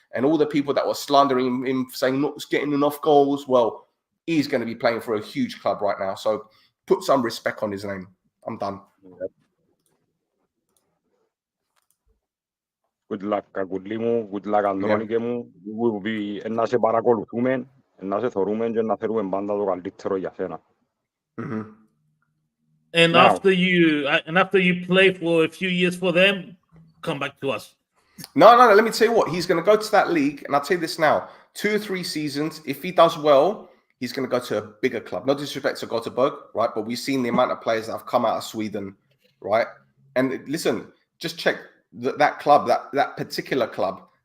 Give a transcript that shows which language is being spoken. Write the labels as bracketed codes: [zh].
[en] And all the people that were slandering him, saying not getting enough goals, well, he's going to be playing for a huge club right now. So put some respect on his name. I'm done. Good luck, Gaguli μου. Good luck, Andronike μου. We will be [el] να σε παρακολουθούμε, να σε θωρούμε και να θέλουμε πάντα το καλύτερο για σένα. [en] And after you play for a few years for them, come back to us. No. Let me tell you what. He's going to go to that league, and I'll tell you this now. 2 or 3 seasons, if he does well, he's going to go to a bigger club. No disrespect to Gothenburg, right? But we've seen the amount of players that have come out of Sweden, right? And listen, just check that club, that particular club.